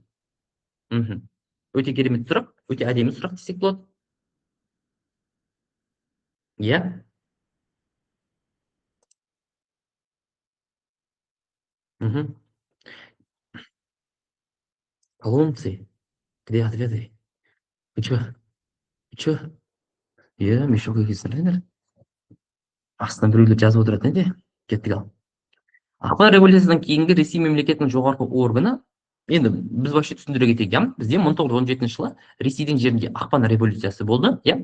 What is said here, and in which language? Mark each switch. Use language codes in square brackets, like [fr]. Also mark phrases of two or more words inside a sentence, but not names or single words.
[kk] Өте керемет сұрақ, өте әдемі сұрақ десек болады. Иә. Колонцы. [ru] Где ответы? Вы чё? [kk] Иә, мешок екенсіңдер. Астынан біреулер жазып отыратын еді. Кеттік ал. Ақпан революциясынан кейінгі Ресей мемлекетінің жоғарғы органы, енді біз вообще түсіндіре кетейік, иә. Бізде 1917 жылы Ресейдің жерінде ақпан революциясы болды, иә.